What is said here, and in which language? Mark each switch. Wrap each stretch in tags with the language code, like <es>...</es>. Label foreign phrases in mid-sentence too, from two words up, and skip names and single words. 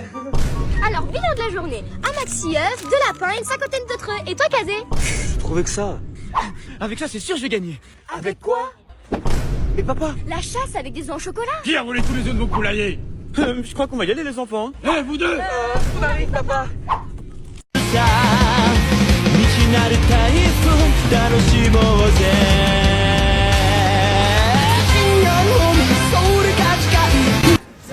<fr>Alors, bilan de la journée. Un maxi œuf, 2 lapins, une cinquantaine d'autres œufs. Et toi, Kazé? Je trouvais que ça. Avec ça c'est sûr je vais gagner. Avec quoi? Mais papa. La chasse avec des œufs en chocolat. Qui a volé tous les œufs de vos poulaillers? Je crois qu'on va y aller les enfants. Eh vous deux! On arrive papa.</fr> <ja>未知なるタイプ楽しもうぜ深夜の海ソウル価値観</ja>